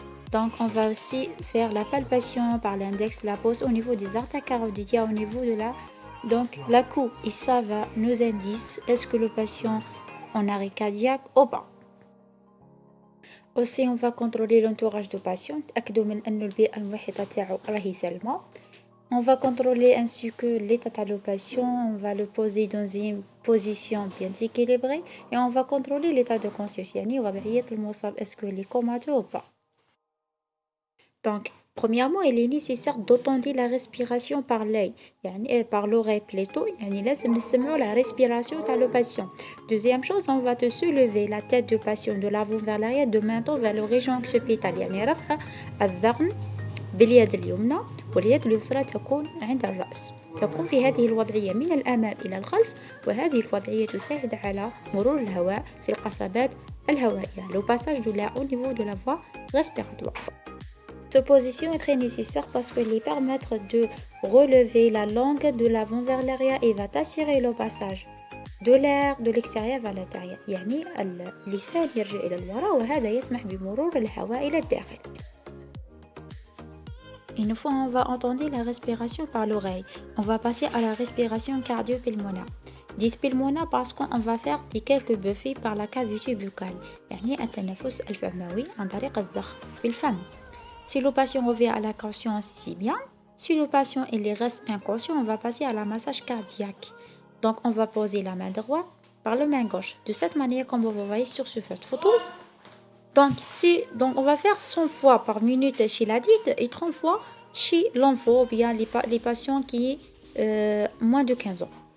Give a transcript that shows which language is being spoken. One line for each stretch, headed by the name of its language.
French: Donc, on va aussi faire la palpation par l'index, la pose au niveau des artères carotidées, au niveau de la... Donc, la cou, et ça va nous indice, est-ce que le patient en arrêt cardiaque ou pas. Aussi, on va contrôler l'entourage du patient.
Arabic: نتأكدوا من أن البيئة المحيطة تاعو راهي سلمى.
French: On va contrôler ainsi que l'état du patient. On va le poser dans une position bien équilibrée. Et on va contrôler l'état de conscience.
Arabic: يعني وضعية المصاب,
French: est-ce qu'il est comateux ou pas. Donc, premièrement, il est nécessaire d'autonder la respiration par l'œil, par l'oreille plutôt,
Arabic: لازم نسمعوا
French: la respiration
Arabic: تاع
French: le patient. Deuxième chose, on va te soulever la tête du patient de l'avant vers l'arrière, de menton vers le région occipitale,
Arabic: يعني رفع الذقن باليد اليمنى واليد اليسرى تكون عند الرأس. تكون في هذه الوضعية من الأمام إلى الخلف, وهذه الوضعية تساعد على مرور الهواء في القصبات الهوائية,
French: le passage de l'air au niveau de la voie respiratoire. Cette position est très nécessaire parce qu'elle permet de relever la langue de l'avant vers l'arrière et va assurer le passage de l'air de l'extérieur vers l'intérieur.
Arabic: يعني اللسان يرجع إلى الوراء وهذا يسمح بمرور الهواء إلى الداخل.
French: Une fois on va entendre la respiration par l'oreille, on va passer à la respiration cardio-pulmonaire. Dites pulmonaire parce qu'on va faire des quelques bouffées par la cavité buccale.
Arabic: يعني التنفس الفموي عن طريق الضخ بالفم.
French: Si le patient revient à la conscience, c'est bien. Si le patient il reste inconscient, on va passer à la massage cardiaque. Donc, on va poser la main droite par la main gauche. De cette manière, comme vous voyez sur cette photo. Donc, on va faire 100 fois par minute chez l'adulte et 30 fois chez l'enfant ou bien les patients qui ont moins de 15 ans.